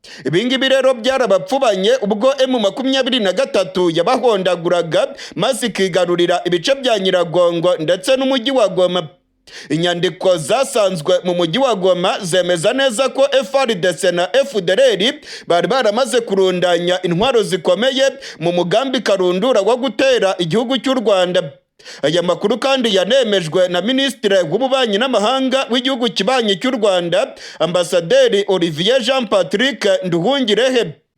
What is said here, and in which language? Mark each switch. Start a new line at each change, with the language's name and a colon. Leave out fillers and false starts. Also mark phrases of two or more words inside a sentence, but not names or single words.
Kinyarwanda: ibingibi rero byarabapfubanye ubwo M23 yabahondaguraga maze ikigarurira ibice bya Nyiragongo ndetse n'umujyi wa Goma. Inyandiko zasanzwe mu mujyi wa Goma zemeza neza ko FARDC na FDLR bari baramaze kurundanya intwaro zikomeye mu mugambi karundura wo gutera igihugu cy'u Rwanda. Aya makuru kandi yanemejwe na Minisitiri w'Ububanyi n'Amahanga w'igihugu kibanyi cy'u Rwanda, Ambasaderi Olivier Jean Patrick Nduhungirehe.